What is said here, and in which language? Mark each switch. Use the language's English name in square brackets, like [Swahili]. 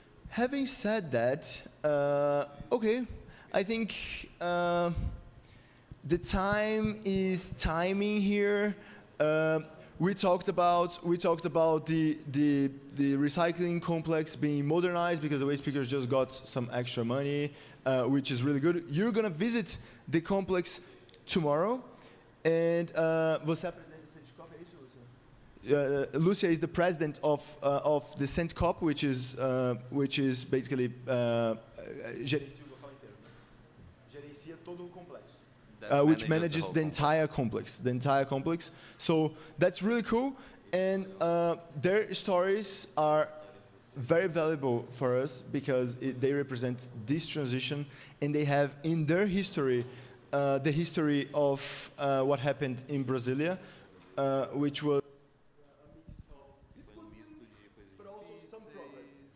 [English] Having said that, okay, I think the time is timing here. We talked about the recycling complex being modernized because the waste pickers just got some extra money, which is really good. You're gonna visit the complex tomorrow, and [Portuguese] você é presidente do Centcop, é isso, Lúcia? [English] Lúcia is the president of the Centcop, which is basically [Portuguese] gerencia o local inteiro, né? Gerencia todo o complexo. [English] Which manages the entire complex. So that's really cool, and their stories are very valuable for us because they represent this transition, and they have in their history the history of what happened in Brasilia, which was a mix of difficulties, but also some progress.